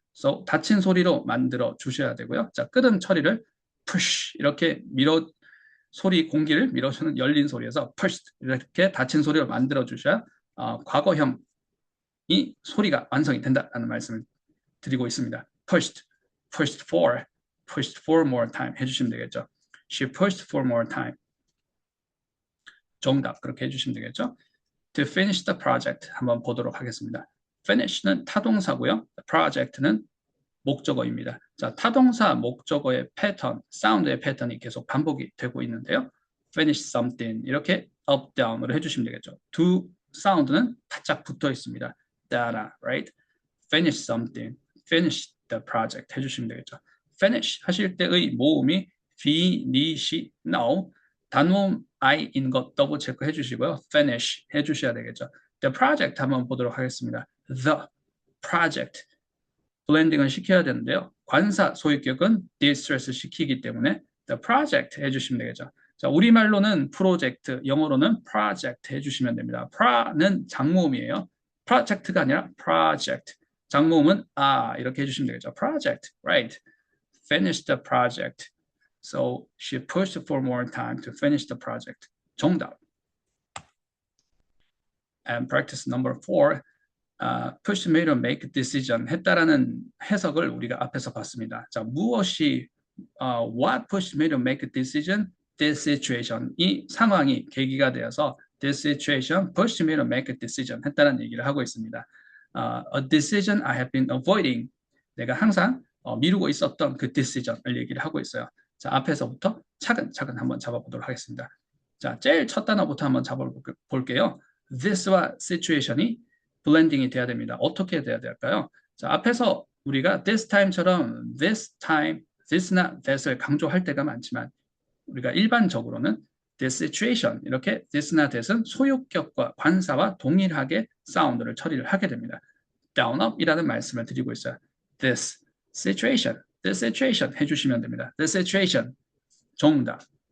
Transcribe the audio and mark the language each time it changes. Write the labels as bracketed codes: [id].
[ko] So 닫힌 소리로 만들어 주셔야 되고요. 자 끄듬 처리를 push 이렇게 소리 공기를 밀어주는 열린 소리에서 push 이렇게 닫힌 소리로 만들어 주셔야 과거형이 소리가 완성이 된다라는 말씀을 드리고 있습니다. [en] pushed for more time [ko] 해주시면 되겠죠. [en] She pushed for more time. [ko] 정답 그렇게 해주시면 되겠죠. [en] To finish the project [ko] 한번 보도록 하겠습니다. finish는 타동사고요. project는 목적어입니다. 자, 타동사 목적어의 패턴, 사운드의 패턴이 계속 반복이 되고 있는데요. [en] finish something [ko] 이렇게 up, down으로 해주시면 되겠죠. 두 사운드는 바짝 붙어 있습니다. 따라, [en] right? finish something, finish the project [ko] 해주시면 되겠죠. finish 하실 때의 모음이 finish, no. 단모음 I인 것 더블 체크 해주시고요. finish 해주셔야 되겠죠. The project 한번 보도록 하겠습니다. [en] The project. [ko] 블렌딩을 시켜야 되는데요. 관사 소유격은 distress 시키기 때문에 [en] the project [ko] 해주시면 되겠죠. 자, 우리말로는 프로젝트, 영어로는 project 해주시면 됩니다. pra는 장모음이에요. project가 아니라 project. 장모음은 이렇게 해주시면 되겠죠. [en] project, right. finish the project. So she pushed for more time to finish the project. [ko] 정답. [en] And practice number 4. push me to make a decision [ko] 했다라는 해석을 우리가 앞에서 봤습니다. 자, 무엇이 [en] what pushed me to make a decision? This situation. [ko] 이 상황이 계기가 되어서 [en] this situation pushed me to make a decision [ko] 했다는 얘기를 하고 있습니다. [en] A decision I have been avoiding. [ko] 내가 항상 미루고 있었던 그 decision을 얘기를 하고 있어요. 자, 앞에서부터 차근차근 한번 잡아보도록 하겠습니다. 자, 제일 첫 단어부터 한번 잡아볼게요. this와 situation이 블렌딩이 돼야 됩니다. 어떻게 돼야 될까요? 자, 앞에서 우리가 this time처럼 this time, this나 that을 강조할 때가 많지만 우리가 일반적으로는 [en] this situation [ko] 이렇게 this나 that은 소유격과 관사와 동일하게 사운드를 처리를 하게 됩니다. down up이라는 말씀을 드리고 있어요. [en] this situation [ko] 해주시면 됩니다. [en] this situation [ko] 정답.